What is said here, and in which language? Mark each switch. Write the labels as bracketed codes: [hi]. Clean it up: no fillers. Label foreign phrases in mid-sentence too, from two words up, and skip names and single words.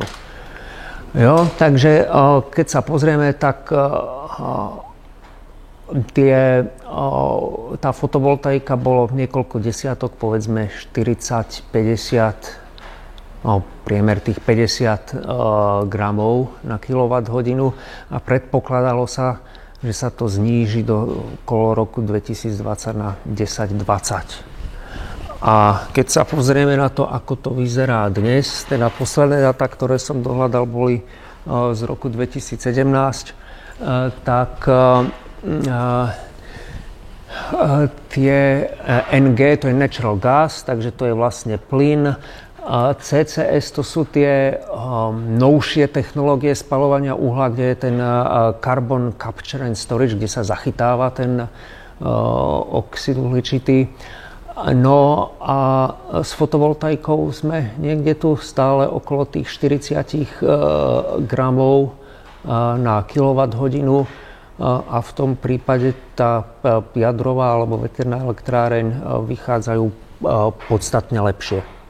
[sk] Jo, takže keď sa pozrieme, tak tá fotovoltaika bolo niekoľko desiatok, povedzme 40-50 priemer tých 50 gramov na kWh a predpokladalo sa, že sa to zníži do okolo roku 2020 na 10-20. A keď sa pozrieme na to, ako to vyzerá dnes, teda posledné dáta, ktoré som dohľadal, boli z roku 2017, tak tie NG, to je [en] natural gas, [sk] takže to je vlastne plyn. CCS, to sú tie novšie technológie spaľovania uhla, kde je ten [en] carbon capture and storage, [sk] kde sa zachytáva ten oxid uhličitý. No a s fotovoltaikou sme niekde tu stále okolo tých 40 gramov na kWh a v tom prípade tá jadrová alebo veterná elektráreň vychádzajú podstatne lepšie.